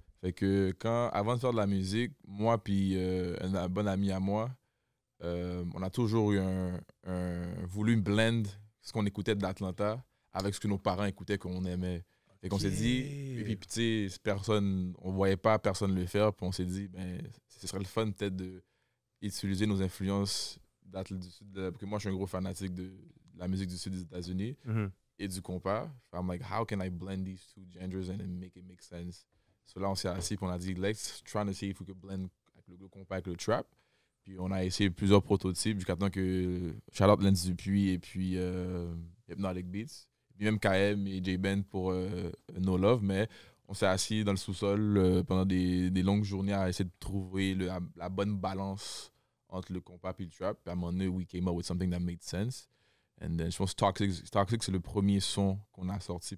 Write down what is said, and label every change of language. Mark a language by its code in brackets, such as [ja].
[fr] Fait que avant de faire de la musique, moi puis un bon ami à moi, on a toujours eu voulu blend ce qu'on écoutait de l'Atlanta avec ce que nos parents écoutaient qu'on aimait. Fait qu'on s'est dit, et puis tu sais, on voyait pas personne le faire, puis on s'est dit, ben, ce serait le fun peut-être d'utiliser nos influences du sud, parce que moi je suis un gros fanatique de la musique du sud des États-Unis et du compas. [en] I'm like, how can I blend these two genres and then make it make sense? [fr] So là on s'est assis, puis on a dit, [en] let's try to see if we could blend [fr] le compas avec le trap. Puis on a essayé plusieurs prototypes jusqu'à temps que Charlotte Lens Dupuis et puis Hypnotic Beats. Puis même KM et J-Ben pour No Love, mais on s'est assis dans le sous-sol pendant des longues journées à essayer de trouver la bonne balance entre le compas et le trap. Puis à un moment donné, [en] we came up with something that made sense. [fr] And then, je pense que Toxic, c'est le premier son qu'on a sorti.